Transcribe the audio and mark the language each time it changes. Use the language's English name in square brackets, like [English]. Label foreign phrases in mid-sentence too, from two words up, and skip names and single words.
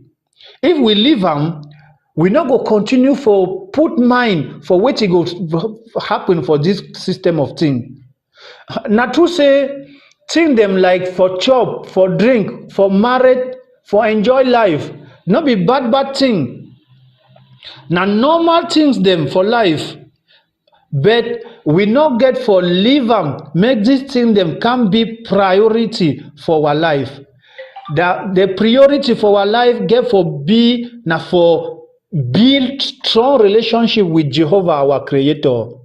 [Nigerian Pidgin] If we leave am, we no go continue for put mind for wetin go happen for this system of thing. Na true say thing them like for chop, for drink, for marriage, for enjoy life, no be bad thing. Na normal things them for life. But we no get for leave am, make this thing them can be priority for our life. The priority for our life get for be na for build strong relationship with Jehovah our Creator.